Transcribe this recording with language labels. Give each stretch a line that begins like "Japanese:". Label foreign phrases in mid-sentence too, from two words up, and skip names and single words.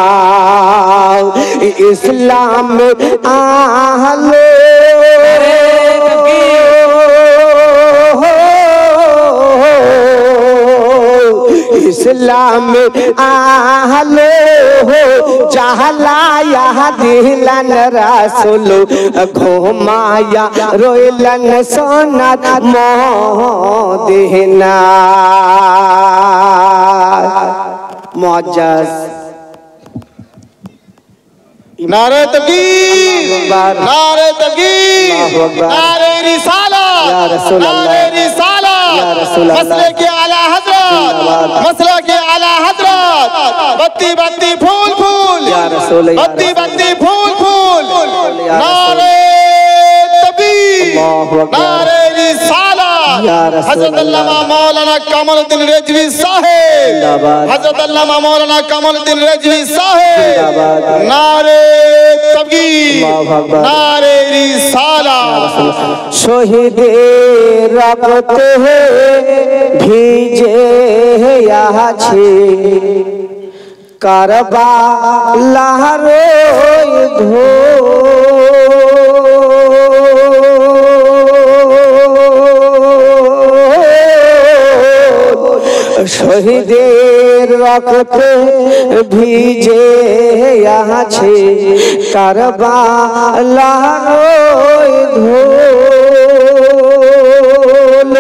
Bangla: ইসলাম আহলো ইসলাম আহলো জাহলায়া দিলেন রাসূল, ঘুমায়া রইলেন সোনার মদিনা। মুআজ্জাজ
Urdu: نعرے تکبیر، نعرے تکبیر، نعرے رسالت، نعرے رسالت، مسلے کے اعلیٰ حضرت، مسلہ کے اعلیٰ حضرت، بتی بتی پھول پھول، بتی بتی پھول پھول, نعرے تکبیر، نعرے رسالت، حضرت علامہ مولانا قمرالدین رضوی صاحب، حضرت علامہ مولانا قمرالدین رضوی صاحب، نعرے تکبیر، نعرے رسالت.
Bangla: শহীদের রক্তে ভিজে আছে কারবালার শহীদের রক্তে ভিজে আছে কারবালার ধুল।